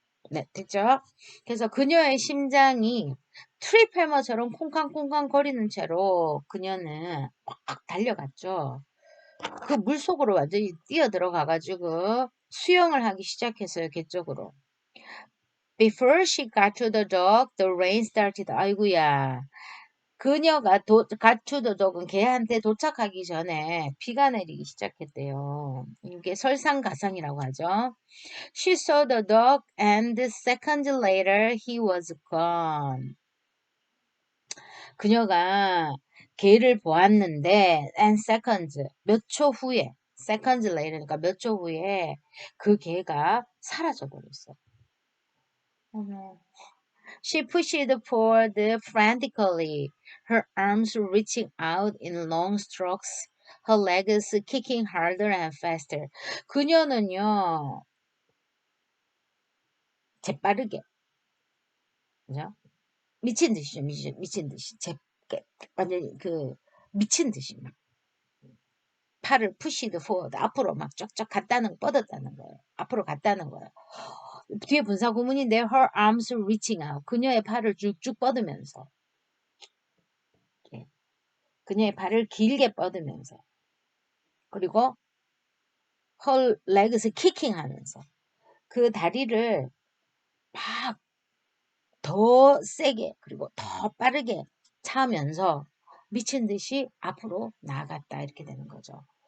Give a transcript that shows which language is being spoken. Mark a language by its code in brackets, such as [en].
[ko] 네, 됐죠? 그래서 그녀의 심장이 트립 해머처럼 콩쾅콩쾅 거리는 채로 그녀는 막 달려갔죠. 그 물속으로 완전히 뛰어 들어가가지고 수영을 하기 시작했어요, 개 쪽으로. [en] Before she got to the dock, the rain started. [ko] 아이고야. 그녀가 [en] got to the dock [ko] 은 걔한테 도착하기 전에 비가 내리기 시작했대요. 이게 설상가상이라고 하죠. [en] She saw the dog and seconds later he was gone. [ko] 그녀가 개를 보았는데 [en] and seconds [ko] 몇 초 후에 [en] seconds later [ko] 니까 몇 초 후에 그 개가 사라져 버렸어. 어머. [en] She pushed forward frantically, her arms reaching out in long strokes, her legs kicking harder and faster. [ko] 그녀는요, 재빠르게, 그죠? 미친 듯이죠, 미친 듯이. 완전히 미친 듯이 막 팔을 [en] 푸시드 포워드 [ko] 앞으로 막 쫙쫙 갔다는 뻗었다는 거예요. 앞으로 갔다는 거예요. 뒤에 분사 구문인데 [en] her arms reaching out. [ko] 그녀의 팔을 쭉쭉 뻗으면서 예. 그녀의 발을 길게 뻗으면서 그리고 [en] her legs kicking [ko] 하면서 그 다리를 막 더 세게 그리고 더 빠르게 차면서 미친 듯이 앞으로 나아갔다 이렇게 되는 거죠.